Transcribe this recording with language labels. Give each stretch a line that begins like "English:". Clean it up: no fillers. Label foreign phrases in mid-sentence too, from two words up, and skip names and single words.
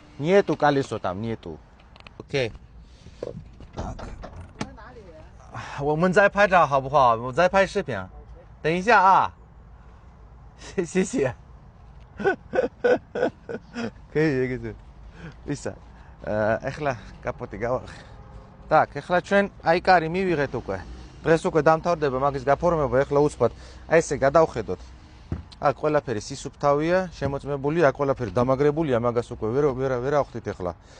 Russian: Нету колесо там, нету.
Chinese: Окей.我们在拍照好不好？我在拍视频。等一下啊，谢谢。可以，
Georgian: 可以。ისა, ეხლა კაპოტი გავახე. Так, ეხლა ჩვენ აი კარი მივიღეთ უკვე. დღეს უკვე დამთავრდება მაგის გაფორმება, ეხლა უცბად აი ესე გადავხედოთ. აქ ყველაფერი სისუფთავია, შემოწმებული, აქ ყველაფერი დამაგრებულია, მაგას უკვე ვერ ავხდით ეხლა.